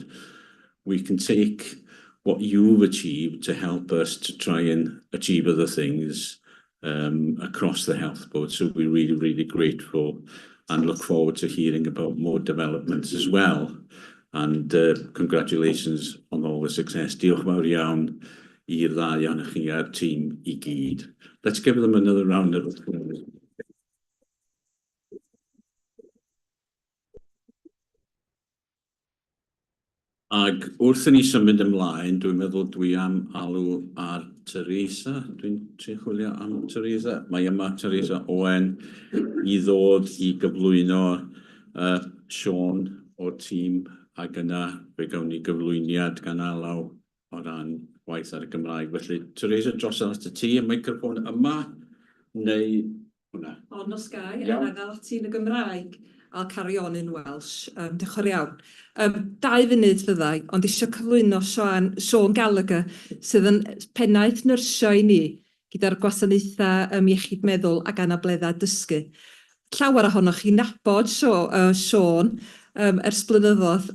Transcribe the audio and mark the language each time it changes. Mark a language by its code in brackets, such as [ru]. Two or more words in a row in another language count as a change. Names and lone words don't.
[en] We can take what you've achieved to help us to try and achieve other things across the health board. So we're really, really grateful and look forward to hearing about more developments as well. And congratulations on all the success. [cy] Diolch fawr iawn i'r ddau ohonoch chi a'r tîm I gyd. [en] Let's give them another round of applause. [cy] Ag wrth i ni symud ymlaen, dwi'n meddwl dwi am alw ar Teresa. Dwi'n trio chwilio am Teresa. Mae yma Teresa Owen I ddod I gyflwyno Siôn o'r tîm, ac yna fe gawn ni gyflwyniad gan Alaw o ran waith ar y Gymraeg. Felly, Teresa, dros at y ti, y meicroffon yma, neu hwnna? Ond os gai, a gael ati yn y Gymraeg. [en] I'll carry on in Welsh. [cy] Diolch yn fawr iawn. 2 funud fyddai, ond eisiau cyflwyno Siôn Gallagher, sydd yn pennaeth nyrsio i ni, gyda'r gwasanaethau iechyd meddwl ac anableddau dysgu. Llawer ohonoch chi'n nabod Siôn ers blynyddoedd.